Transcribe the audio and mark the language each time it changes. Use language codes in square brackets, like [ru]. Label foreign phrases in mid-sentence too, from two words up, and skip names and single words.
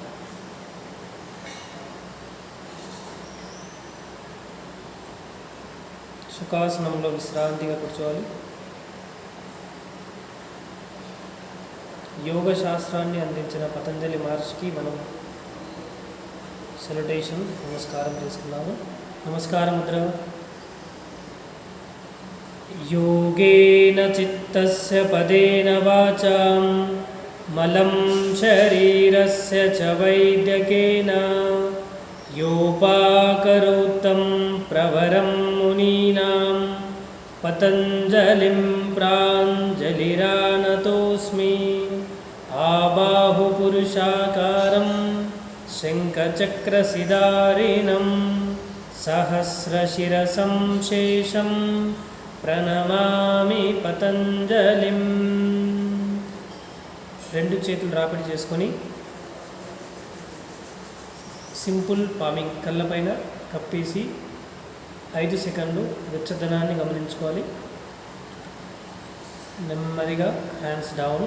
[te] సుఖాసనంలో విశ్రాంతిగా కూర్చోవాలి. యోగ శాస్త్రాన్ని అందించిన పతంజలి మహర్షికి మనం సెల్యుటేషన్, నమస్కారం చేసుకున్నాము. నమస్కార ముద్ర. [sa] योगेन चित्तस्य पदेन वाचां मलं शरीरस्य च वैद्यकेन योपाकरोत्तं प्रवरं मुनीनां पतञ्जलिं प्राञ्जलिरानतोऽस्मि. आबाहुपुरुषाकारं शङ्खचक्रसिधारिणं सहस्रशिरसं शेषं ప్రణమామి పతంజలిం. [te] 2 చేతులు రాపిడి చేసుకొని [en] simple palming, [te] కళ్ళపైన కప్పేసి 5 సెకండ్లు వెచ్చదనాన్ని గమనించుకోవాలి. [en] నెమ్మదిగా hands down.